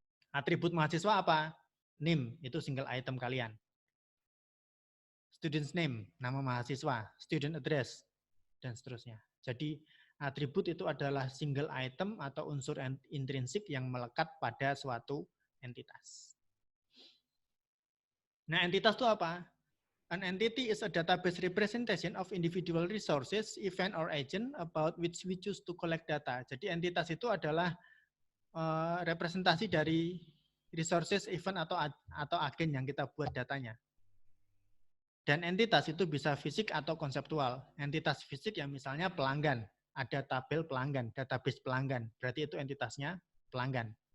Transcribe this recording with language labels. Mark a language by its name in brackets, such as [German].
[Indonesian] Atribut mahasiswa apa? NIM, itu single item kalian. [English] student's name, [Indonesian] nama mahasiswa, [English] student address, [Indonesian] dan seterusnya. Jadi atribut itu adalah single item atau unsur intrinsik yang melekat pada suatu entitas. Nah, entitas itu apa? [English] An entity is a database representation of individual resources, event, or agent about which we choose to collect data. [Indonesian] Jadi entitas itu adalah representasi dari resources, event, atau agen yang kita buat datanya. Dan entitas itu bisa fisik atau konseptual. Entitas fisik yang misalnya pelanggan. Ada tabel pelanggan, database pelanggan. Berarti itu entitasnya pelanggan.